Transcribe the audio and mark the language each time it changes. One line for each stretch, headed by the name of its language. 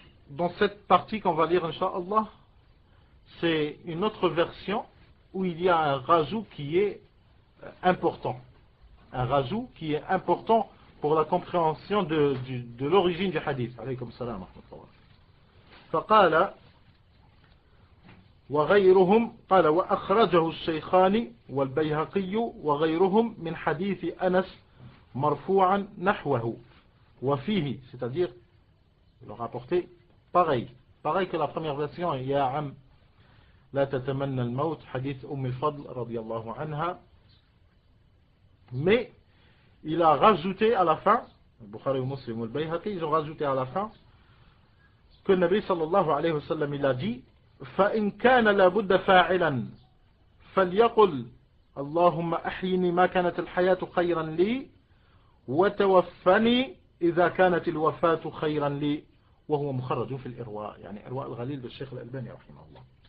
French: Dans cette partie qu'on va lire incha'Allah, c'est une autre version où il y a un rajout qui est important. Un rajout qui est important pour la compréhension de l'origine du hadith.
Arabic: Alaykum salam wa rahmatullah. فقال وغيرهم قال وأخرجه الشيخان والبيهقي وغيرهم من حديث أنس مرفوعا نحوه وفيه,
French: c'est-à-dire ils ont rapporté pareil que la première version. Il y a
Arabic: am la tatamanna al-maut
French: hadith al-Fadl radiyallahu anha, mais il a rajouté à la fin, Bukhari, Muslim, al-Bayhaqi, ils ont rajouté à la fin que le Nabi sallallahu alayhi wa sallam il a dit
Arabic: فَإِنْ كَانَ لَابُدَّ فَاعِلًا فَلْيَقُلْ اللهم أحيني ما كانت الحياة خيرا لي وتوفني إذا كانت الوفاة خيرا لي وهو مخرج في الإرواء, يعني إرواء الغليل بالشيخ الألباني رحمه الله.